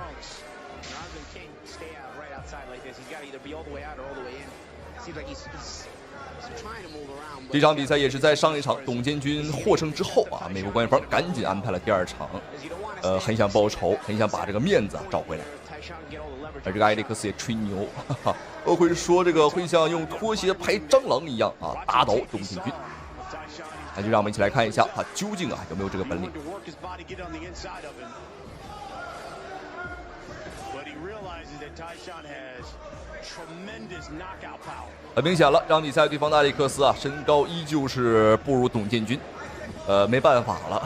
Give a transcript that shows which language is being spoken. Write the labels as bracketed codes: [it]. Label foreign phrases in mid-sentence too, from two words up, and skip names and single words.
[zh] 這場比賽也是在上一場董建軍獲勝之後啊，美國官方趕緊安排了第二場，很想報仇，很想把這個面子找回來。而這個艾利克斯也吹牛，會說這個會像用拖鞋拍蟑螂一樣啊，打倒董建軍。那就讓我們一起來看一下他究竟有沒有這個本領。很明顯了，这场比賽对方的艾利克斯啊，身高依舊是不如董建軍，沒辦法了。